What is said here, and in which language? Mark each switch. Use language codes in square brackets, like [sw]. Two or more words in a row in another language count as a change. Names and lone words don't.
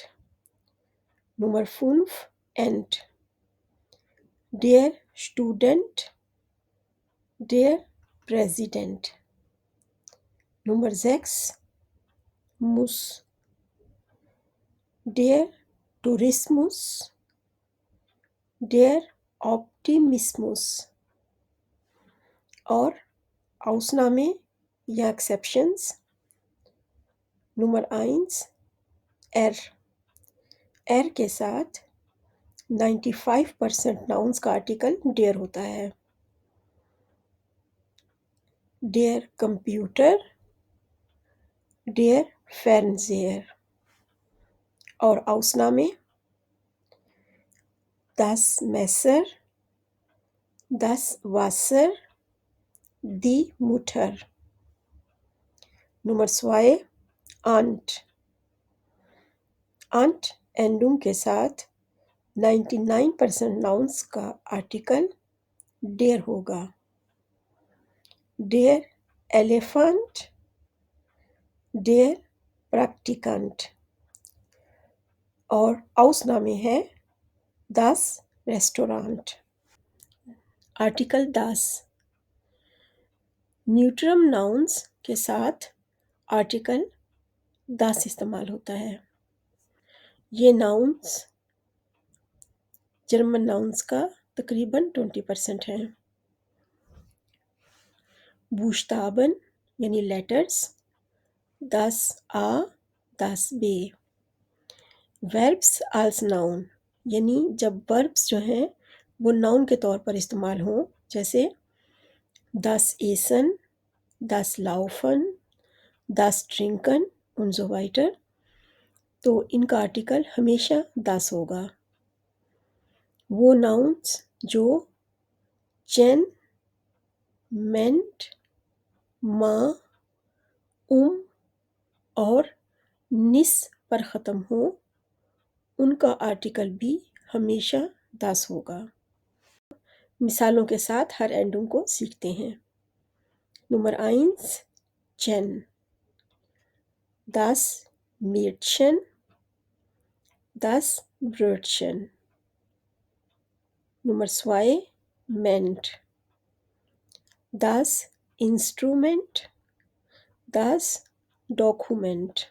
[de] Nummer 5 Ent, der Student, der Präsident। Nummer 6 Muss, der Tourismus, der Optimismus। [ur] اور Ausnahme یا ایکسیپشنز نمبر 1 R. R کے ساتھ 95% ناؤنز کا آرٹیکل der ہوتا ہے. [de] Der Computer, der Fernseher। और Ausnahme das Messer, das Wasser, die Mutter। Nummer 2 Aunt। [ur] Aunt اینڈونگ کے ساتھ 99% ناؤنز کا آرٹیکل der ہوگا. [de] Der Elefant, der Praktikant। और Ausnahme है das Restaurant। [ur] آرٹیکل das نیوٹرم ناؤنز کے ساتھ آرٹیکل das استعمال ہوتا ہے. یہ ناؤنز جرمن ناؤنز کا تقریباً 20% ہیں. بوشتابن یعنی لیٹرز [de] das A, das B। [ur] وربز als ناؤن یعنی جب وربز جو ہیں وہ ناؤن کے طور پر استعمال ہوں، جیسے [de] das Essen, das Laufen, das Trinken und so weiter, [ur] تو ان کا آرٹیکل ہمیشہ das ہوگا. وہ ناؤنز جو چین، مینٹ، ماں، اور نس پر ختم ہو ان کا آرٹیکل بھی ہمیشہ das ہوگا. مثالوں کے ساتھ ہر اینڈونگ کو سیکھتے ہیں. [de] Nummer 1 chen, das Mädchen, das Brötchen. Nummer 2, Ment. Das Instrument, das Dokument.